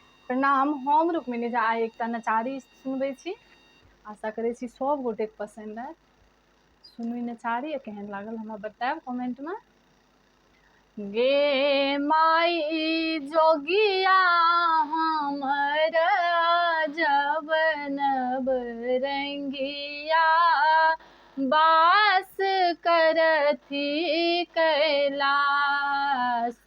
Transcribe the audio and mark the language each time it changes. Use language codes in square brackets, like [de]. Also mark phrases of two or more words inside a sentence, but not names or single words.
[mai] प्रणाम। हम रुक्मिणी झा आइ एकटा नचारी सुनबै छी। आशा करै छी सब गोटेके पसंद आयत। सुनू ई नचारी आ केहन लागल हमरा बतायब कमेंटमे। गे माई जोगिया हमर जब नब रंगिया बास करथी कैलास।